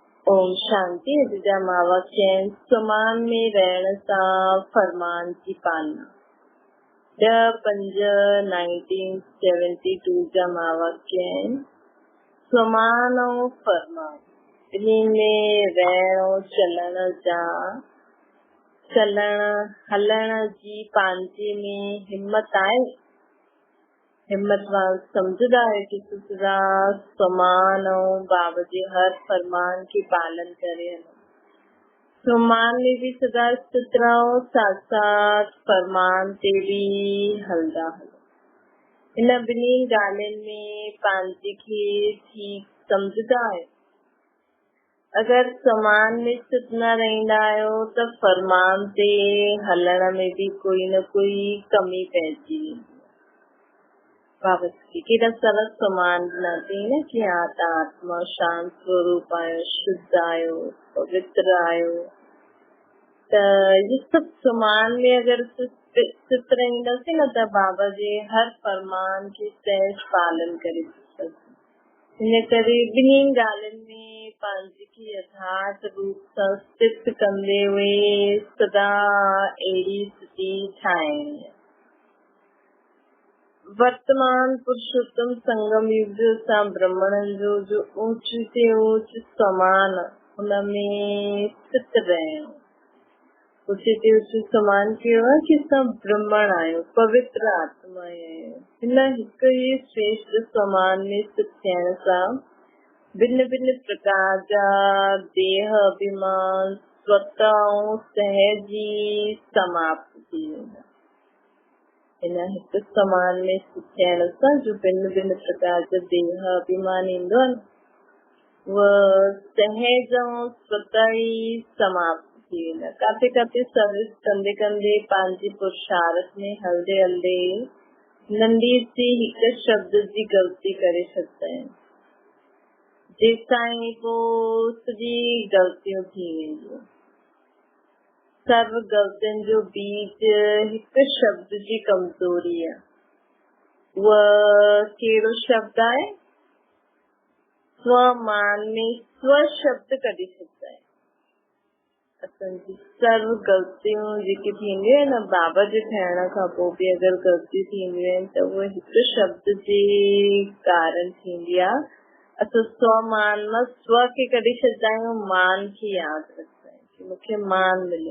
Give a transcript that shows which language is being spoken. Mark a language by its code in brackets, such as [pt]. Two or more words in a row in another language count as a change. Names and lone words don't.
[sd] ओम शांति। अॼु वाक्य समान में रहण सां फरमान की पालना। 10/5/1972 जा वाक्य समान और फरमान ॿिन्ही में रहण चलण जा हलण जी पंहिंजे में हिम्मत आहे। हिम्मत वाल समझदा है कि सदा समान और बाबा जे हर फरमान के पालन करे। समान में भी सदा स्थित रहो, साथ साथ फरमान ते भी हलदा हलो। इन ॿिन्ही ॻाल्हियुनि में पंहिंजे खे ठीक समझदा है। अगर समान में स्थित न रहंदा आहियो त फरमान ते हलण में भी कोई न कोई कमी पइजी वेंदी। बाबा केॾा सरल समान ॾिनाथई न कि आत्मा शांत स्वरूप आयो, शुद्ध आयो, पवित्र आयो। त ये सब समान में अगर स्थित रहंदासीं न त बाबा जे हर फरमान के सहज पालन करे सघंदासीं। इन करे ॿिन्ही ॻाल्हियुनि में पंहिंजे खे यथार्थ रूप सां स्थित कंदे हुए सदा अहिड़ी स्थिति ठाहिणी आहे। वर्तमान पुरुषोत्तम संगम युग सां ब्रह्मणन जो ऊंच से ऊंच समान हुनमें स्थित रहणो। ऊंच से ऊंच समान कयो आहे कि सब ब्रह्मण आहियो, पवित्र आत्मा आहियो। हिन हिक ई श्रेष्ठ समान में स्थित थियण सां भिन्न भिन्न प्रकार जा देह अभिमान स्वतः ऐं सहज ई समाप्त थी वेंदा। इन हिक समान में स्थित थियण सां जो भिन्न भिन्न प्रकार जा देह अभिमान ईंदो आहे वह सहज ऐं स्वतः ई समाप्त थी वेंदा। काथे काथे सर्विस कंदे कंदे पंहिंजे पुरुषार्थ में हलदे हलदे नंढी सी हिक शब्द जी ग़लती करे छॾंदा आहिनि, जेसिताईं पोइ सॼी ग़लतियूं थी वेंदियूं। सर्व ग़लतियुनि जो बीज हिक शब्द जी कमज़ोरी आहे। वह कहिड़ो शब्द आहे? स्वमान में स्व शब्द कढी छॾंदा आहिनि। असांजी सर्व ग़लतियूं जेके थींदियूं आहिनि न बाबा जे थियण खां पोइ बि अगरि ग़लतियूं थींदियूं आहिनि त उहे हिक शब्द जे कारण थींदी आहे। असां स्वमान मां स्व खे कढी छॾंदा आहियूं, मान खे यादि रखंदा आहियूं कि मूंखे मान मिले।